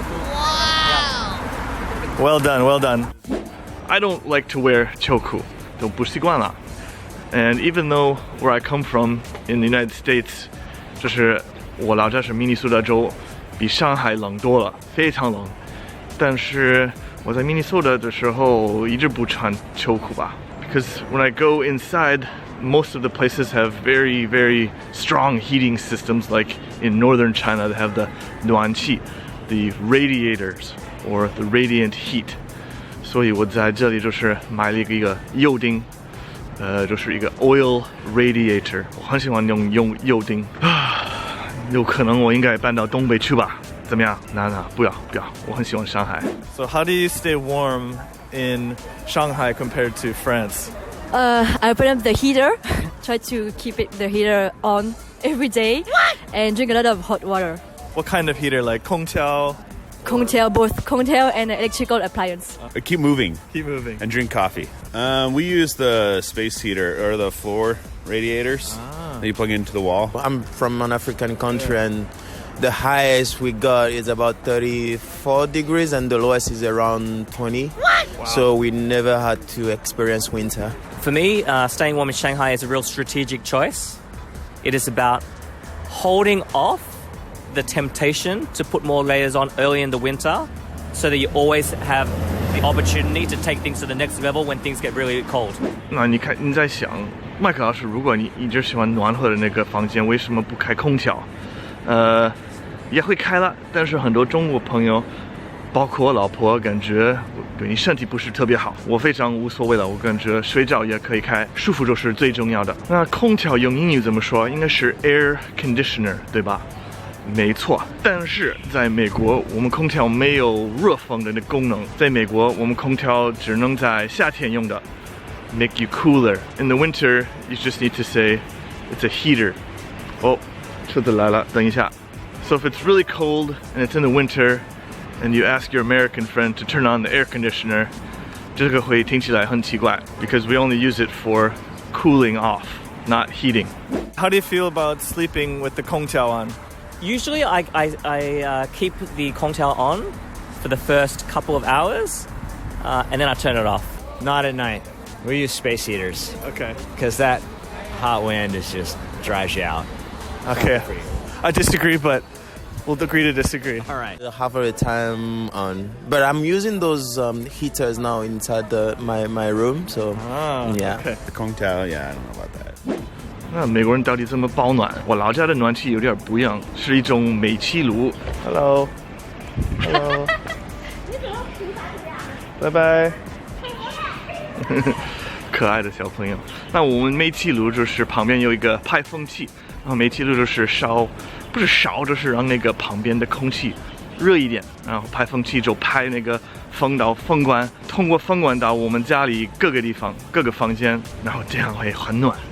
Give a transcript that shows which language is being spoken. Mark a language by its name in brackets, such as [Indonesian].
[English] Wow. Yeah. Well done, well done. I don't like to wear choco. [Chinese] 都不习惯了. [English] And even though where I come from in the United States, [Chinese] 就是我老家是明尼苏达州，比上海冷多了，非常冷。但是我在明尼苏达的时候一直不穿秋裤吧。 [English] Because when I go inside, most of the places have very, very strong heating systems. Like in northern China, they have the 暖气, the radiators or the radiant heat. [Chinese] 所以我在这里就是买了一个油丁，就是一个 oil radiator. 我很喜欢用油丁，有可能我应该搬到东北去吧？怎么样？不要，我很喜欢上海。 [English] So how do you stay warm in Shanghai compared to France? I open up the heater, try to keep the heater on every day, and drink a lot of hot water. What kind of heater? Like 空调? Both 空调 and electrical appliance. Keep moving. Keep moving. And drink coffee. We use the space heater or the floor radiators that you plug into the wall. I'm from an African country, and the highest we got is about 34 degrees, and the lowest is around 20. What? Wow. So we never had to experience winter. For me, staying warm in Shanghai is a real strategic choice. It is about holding off the temptation to put more layers on early in the winter so that you always have the opportunity to take things to the next level when things get really cold. [Chinese] 那你在想，麦克老师，如果你一直喜欢暖和的那个房间，为什么不开空调？也会开了，但是很多中国朋友，包括我老婆，感觉对你身体不是特别好。我非常无所谓了，我感觉睡觉也可以开，舒服就是最重要的。那空调用英语怎么说？应该是 air conditioner， 对吧？没错，但是在美国，我们空调没有热风的那功能。在美国，我们空调只能在夏天用的 ， [English] make you cooler. In the winter, you just need to say it's a heater. [Chinese] 哦，车子来了，等一下。 [English] So if it's really cold and it's in the winter, and you ask your American friend to turn on the air conditioner, [Chinese] 这个会听起来很奇怪 [English] because we only use it for cooling off, not heating. How do you feel about sleeping with the 空调 on? Usually I keep the 空调 on for the first couple of hours, and then I turn it off. Not at night. We use space heaters. Okay. Because that hot wind is just drives you out. Okay. I disagree, but we'll agree to disagree. All right. Half of the time on, but I'm using those heaters now inside my room. So yeah. Okay. The Kongtao, yeah, I don't know about that. [Chinese] 那美国人到底怎么保暖？我老家的暖气有点不一样，是一种煤气炉。 Hello，Hello，拜拜。可爱的小朋友。那我们煤气炉就是旁边有一个排风器，然后煤气炉就是不是烧，就是让那个旁边的空气热一点，然后排风器就排那个风到风管，通过风管到我们家里各个地方、各个房间，然后这样会很暖。